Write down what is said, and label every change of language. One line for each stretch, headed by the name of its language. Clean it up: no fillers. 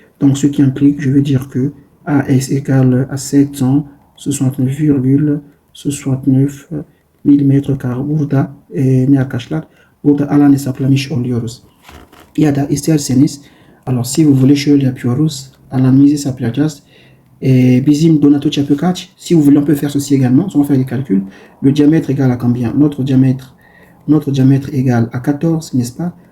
French: Donc, ce qui implique, je vais dire que AS égale à 769,69 mm².
Turkish: Burada ne arkadaşlar? Burada alan hesaplamış oluyoruz. Ya da isterseniz,
French: alors si vous voulez
Turkish: şöyle yapıyoruz. Alanımızı hesaplayacağız. Bizim donateur çapı kaç?
French: Si vous voulez, on peut faire ceci également. On va faire des calculs. Le diamètre égale à combien? Notre diamètre égale à 14, n'est-ce pas?